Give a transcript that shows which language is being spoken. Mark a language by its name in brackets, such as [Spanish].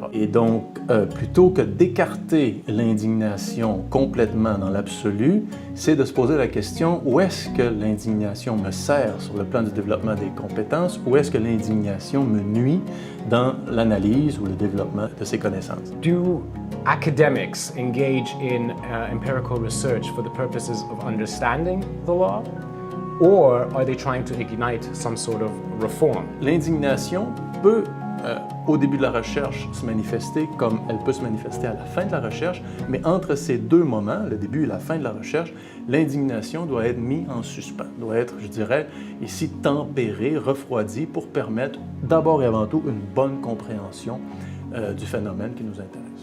[French] Et donc, plutôt que d'écarter l'indignation complètement dans l'absolu, c'est de se poser la question où est-ce que l'indignation me sert sur le plan du développement des compétences, où est-ce que l'indignation me nuit dans l'analyse ou le développement de ces connaissances. [English] Do academics engage in empirical research for the purposes of understanding the law? Or are they trying to ignite some sort of reform? [French] L'indignation peut au début de la recherche se manifester comme elle peut se manifester à la fin de la recherche, mais entre ces deux moments, le début et la fin de la recherche, l'indignation doit être mise en suspens, doit être, je dirais, ici tempérée, refroidie pour permettre d'abord et avant tout une bonne compréhension du phénomène qui nous intéresse.